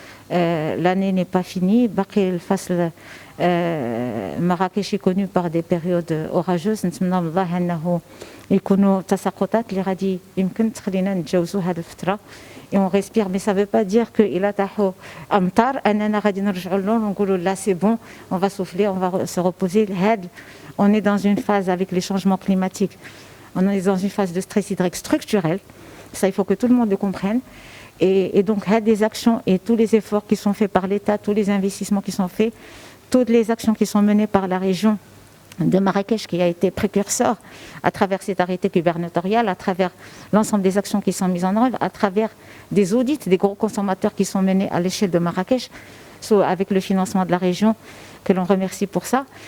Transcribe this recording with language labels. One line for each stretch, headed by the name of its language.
French: L'année n'est pas finie. Marrakech est connu par des périodes orageuses.
Arabic: نتمنى من الله انه يكونوا تساقطات اللي غادي يمكن تخلينا نتجاوزوا هذه الفتره.
French: Et on respire, mais ça ne veut pas dire que
Arabic: il a taho amtar اننا غادي نرجعوا للون ونقولوا
French: là c'est bon, on va souffler, on va se reposer. On est dans une phase avec les changements climatiques. On est dans une phase de stress hydrique structurel. Ça, il faut que tout le monde le comprenne. Et donc, des actions et tous les efforts qui sont faits par l'État, tous les investissements qui sont faits, toutes les actions qui sont menées par la région de Marrakech, qui a été précurseur à travers cet arrêté gouvernemental, à travers l'ensemble des actions qui sont mises en œuvre, à travers des audits des gros consommateurs qui sont menés à l'échelle de Marrakech, avec le financement de la région, que l'on remercie pour ça.